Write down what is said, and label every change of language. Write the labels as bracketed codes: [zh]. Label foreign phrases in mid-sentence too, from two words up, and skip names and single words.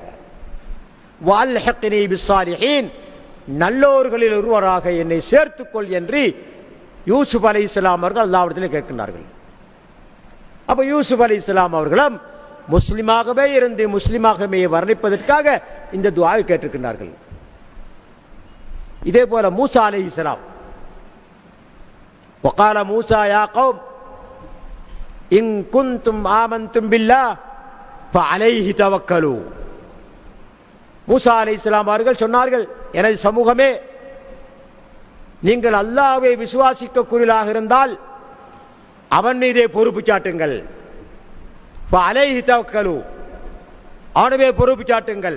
[ar] وألحقني بالصالحين, [ta] நல்லோர்களில் ஒருவராக என்னை சேர்த்துக்கொள் என்று யூசுப் அலைஹிஸ்ஸலாம் அவர்கள் அல்லாஹ்விடத்தில் கேட்கின்றார்கள். அப்ப யூசுப் அலைஹிஸ்ஸலாம் அவர்களும் முஸ்லிமாகவே இருந்து முஸ்லிமாகவே வர்ணிப்பதற்காக இந்த துஆவை கேட்டிருக்கின்றார்கள். இதே போல மூசா அலைஹிஸ்ஸலாம், [ar] وقال موسى يا قوم إن كنتم آمنتم بالله فعليه توكلوا. [ta] மூசா அலைஹிஸ்ஸலாம் அவர்கள் சொன்னார்கள், எனது சமூகமே, நீங்கள் அல்லாஹ்வை விசுவாசிக்கக்கூடியவர்களாக இருந்தால் அவன் மீதே பொறுப்பு சாட்டுங்கள். [ar] فعليه توكلوا, [ta] அவனவே பொறுப்பு சாட்டுங்கள்.